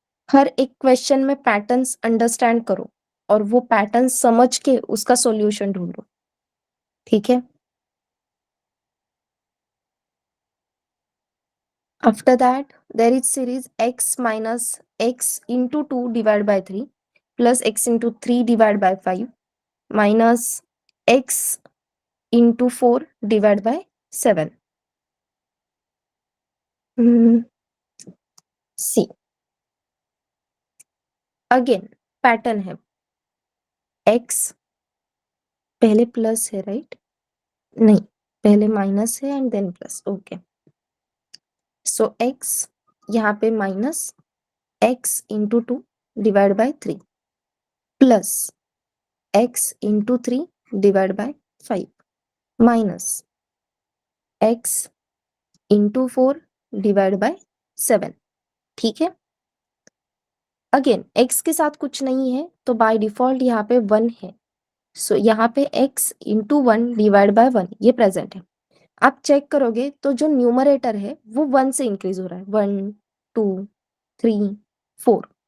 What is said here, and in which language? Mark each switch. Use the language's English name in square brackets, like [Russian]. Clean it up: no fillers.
[Hindi] हर एक क्वेश्चन में patterns understand करो और वो पैटर्न समझ के उसका सॉल्यूशन ढूंढो, ठीक है? [English] After that, there is series x minus x into 2 divided by 3 plus x into 3 divided by 5 minus x into 4 divided by 7. [Hindi] See, again pattern है x पहले प्लस है राइट? नहीं, पहले माइनस है and then plus. [English] okay, so x [Hindi] यहाँ पे [English] Minus x into 2 divided by 3 plus x into 3 divided by 5 minus x into 4 divide by 7. [Hindi] ठीक है? अगेन x के साथ कुछ नहीं है तो बाय डिफॉल्ट यहाँ पे 1 है. सो यहाँ पे x इंटू 1 डिवाइड बाय 1 ये प्रेजेंट है. आप चेक करोगे तो जो न्यूमरेटर है वो 1 से इंक्रीज हो रहा है. 1 2 3 4.